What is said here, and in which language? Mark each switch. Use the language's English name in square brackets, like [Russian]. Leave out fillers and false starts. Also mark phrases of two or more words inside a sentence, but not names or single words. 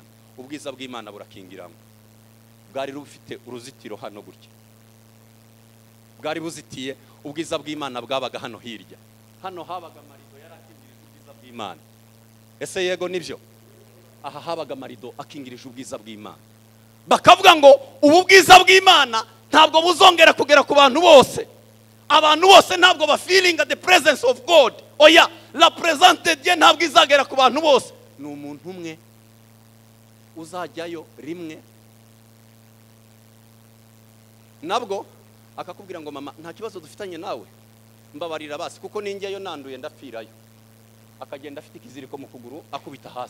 [Kinyarwanda] Ubwiza bw'Imana burakingiramo. Bwari rufite uruzitiro hano gutya, bwari buzitiye, ubwiza bw'Imana bwabaga hano hirya. Hano habaga marido yarakingirije ubwiza bw'Imana. Ese yego nibyo? Aha habaga marido akingirije ubwiza bw'Imana. Bakavuga ngo ubu bwiza bw'Imana ntabwo buzongera kugera ku bantu bose. Abantu bose ntabwo ba [English] feeling the presence of God. [Kinyarwanda] Oya, [French] la présence de Dieu [Kinyarwanda] ntabwo izagera ku bantu bose. Ni umuntu umwe uzajyayo rimwe, nabwo akakubwira ngo mama nta kibazo dufitanye nawe, mbabarira basi kuko ninjyeyo nanduye ndapfirayo. Akagenda afite ikiziriko mu kuguru akubita hasi.